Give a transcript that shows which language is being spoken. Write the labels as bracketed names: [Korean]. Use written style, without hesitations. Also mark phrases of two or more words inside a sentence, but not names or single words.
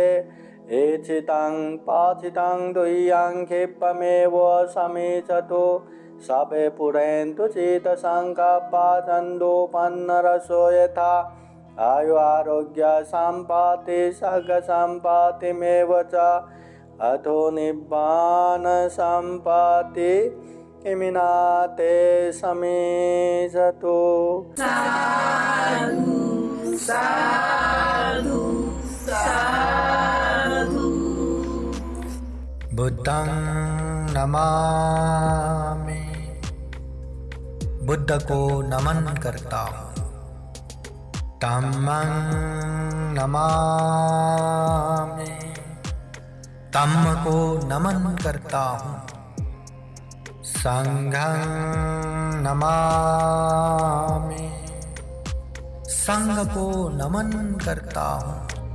[Pali] एचितं पाचितं दुह्यं क्षिप्रमेव समीचतु सबे पुरन्तु चित्तसंकल्पा छन्दोपन्नरसो यथा। आयु आरोग्य सम्पत्ति सर्ग सम्पत्तिमेव च अथो निब्बान सम्पत्ति इमिनाते समीचतु। साधु साधु साधु। बुद्धं नमामि। [Hindi] बुद्ध को नमन करता हूँ। [Pali] धम्मं नमामि। [Hindi] धम्म को नमन करता हूँ। [Pali] संघं नमामि। [Hindi] संघ को नमन करता हूँ।